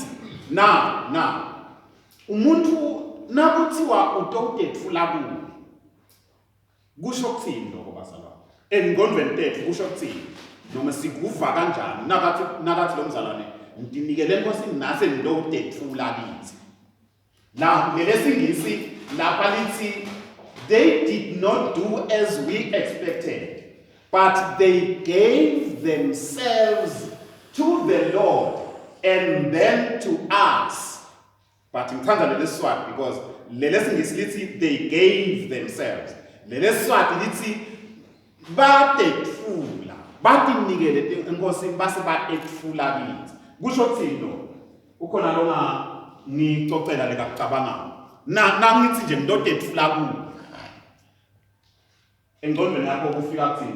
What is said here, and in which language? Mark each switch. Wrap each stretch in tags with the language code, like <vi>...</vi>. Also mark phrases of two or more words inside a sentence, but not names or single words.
<ss>Now umuntu nakuthiwa utotethula kuwe kusho kuthini lokho bazalwane? Engqondweni tethu kusho kuthini? Noma sikuva kanjani nakathi lo mzalwane nginikele enkosini nase ndotethula kithi.</ss> <en>Now</en> <ss>ngelesingisi lapha lithi</ss> <en>they did not do as we expected, but they gave themselves to the Lord and then to us. But in Tanzania, this one, because they gave themselves.</en> <ss>Batethula. Batinikele enkosi base baethula kithi. Kusho kuthini lo? Ukhona lona ngicocela lekakucabanga. Ngithi nje ngidotethula kuwe. Engqondweni yakho kufika kuthini?</ss>